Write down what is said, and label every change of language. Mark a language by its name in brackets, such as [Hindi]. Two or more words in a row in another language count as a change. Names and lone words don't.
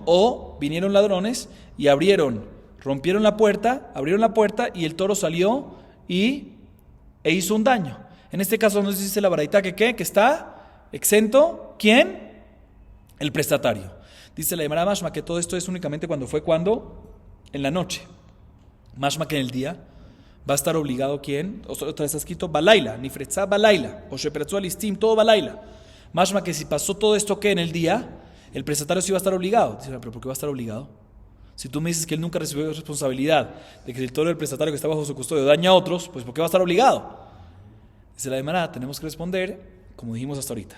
[Spanish] O vinieron ladrones y rompieron la puerta, abrieron la puerta y el toro salió e hizo un daño. En este caso nos dice la baraitá que está exento, ¿quién? El prestatario. Dice la Gemara mashma que todo esto es únicamente cuando en la noche. Mashma que en el día va a estar obligado ¿quién? Otra vez está escrito [Hebrew] בלילה, נפרצה בלילה, או שפרצוה ליסטים, [Spanish] todo balaila. Mashma que si pasó todo esto que en el día, el prestatario sí va a estar obligado. Dice, pero ¿por qué va a estar obligado? Si tú me dices que él nunca recibió responsabilidad de que el toro del prestatario que está bajo su custodia daña a otros, pues ¿por qué va a estar obligado? Dice la Gemara, tenemos que responder como dijimos hasta ahorita.